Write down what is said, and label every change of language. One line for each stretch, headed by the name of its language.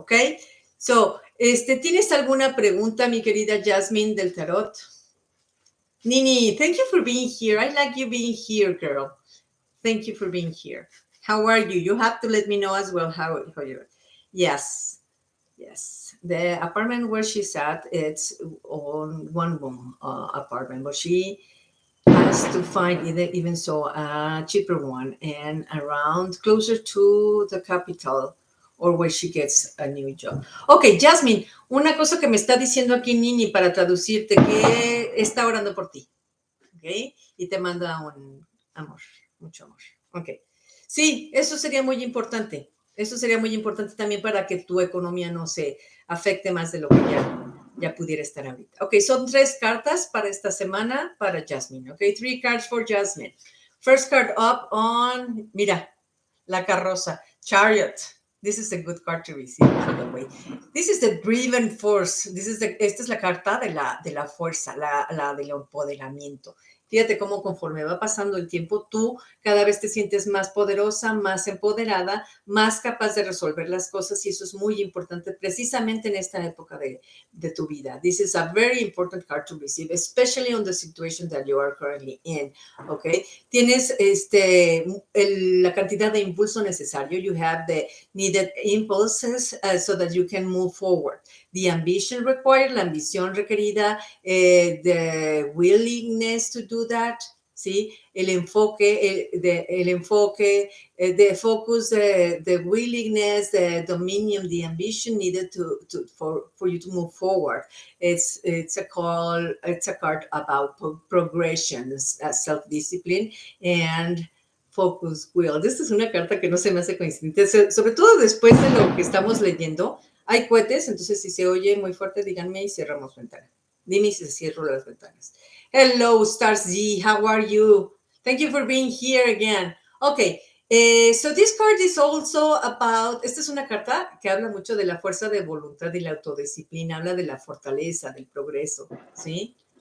English: Okay, so
Spanish: ¿tienes alguna pregunta, mi querida Jasmine del tarot?
English: Nini, thank you for being here. I like you being here, girl. Thank you for being here. How are you? You have to let me know as well how you're. Yes, yes. The apartment where she's at, it's on 1 room apartment, but she has to find even so a cheaper one and around closer to the capital or where she gets a new job.
Spanish: Ok, Jasmine, una cosa que me está diciendo aquí Nini para traducirte, que está orando por ti, ¿ok? Y te manda un amor, mucho amor, ok. Sí, eso sería muy importante. Eso sería muy importante también para que tu economía no se afecte más de lo que ya pudiera estar ahorita. Ok, son 3 cartas para esta semana para Jasmine, ok?
English: 3 cards for Jasmine. First card up on,
Spanish: mira, la carroza,
English: Chariot. This is a good card to receive, by the way. This is the driven force.
Spanish: Esta es la carta de la fuerza, la del empoderamiento. Fíjate cómo conforme va pasando el tiempo, tú cada vez te sientes más poderosa, más empoderada, más capaz de resolver las cosas, y eso es muy importante precisamente en esta época de tu vida.
English: This is a very important card to receive, especially on the situation that you are currently in, okay?
Spanish: Tienes la cantidad de impulso necesario.
English: You have the needed impulses so that you can move forward. The ambition required,
Spanish: la ambición requerida,
English: the willingness to do that, ¿sí?
Spanish: El enfoque,
English: the focus, the willingness, the dominion, the ambition needed for you to move forward. It's a card about progression, self-discipline, and focus will.
Spanish: Esta es una carta que no se me hace coincidente, sobre todo después de lo que estamos leyendo. Hay cohetes, entonces si se oye muy fuerte, díganme y cerramos ventana. Dime si se cierran las ventanas.
English: Hello, Stars Z, how are you? Thank you for being here again. Okay, so this card is also about,
Spanish: esta es una carta que habla mucho de la fuerza de voluntad y la autodisciplina, habla de la fortaleza, del progreso, ¿sí?